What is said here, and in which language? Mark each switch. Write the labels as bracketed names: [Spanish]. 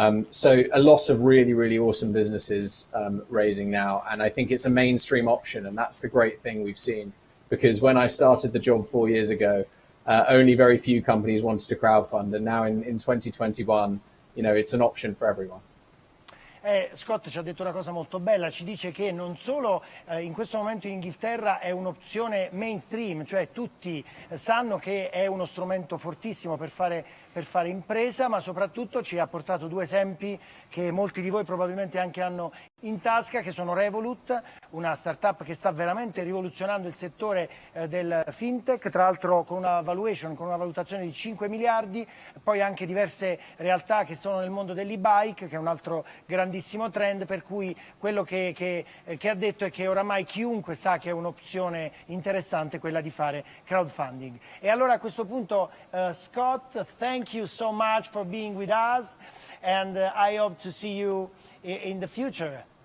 [English] So a lot of really awesome businesses raising now, and I think it's a mainstream option, and that's the great thing we've seen, because when I started the job 4 years ago, only very few companies wanted to crowdfund, and now in 2021, it's an option for everyone. [Italian] Scott ci ha detto una cosa molto bella, ci dice che non solo in questo momento in Inghilterra è un'opzione mainstream, cioè tutti sanno che è uno strumento fortissimo per fare impresa, ma soprattutto ci ha portato due esempi che molti di voi probabilmente anche hanno in tasca, che sono Revolut, una startup che sta veramente rivoluzionando il settore del fintech, tra l'altro con una valutazione di 5 miliardi, poi anche diverse realtà che sono nel mondo dell'e-bike, che è un altro grandissimo trend, per cui quello che ha detto è che oramai chiunque sa che è un'opzione interessante quella di fare crowdfunding. E allora a questo punto, [English] Scott, thank you so much for being with us, and I hope to see you in the future.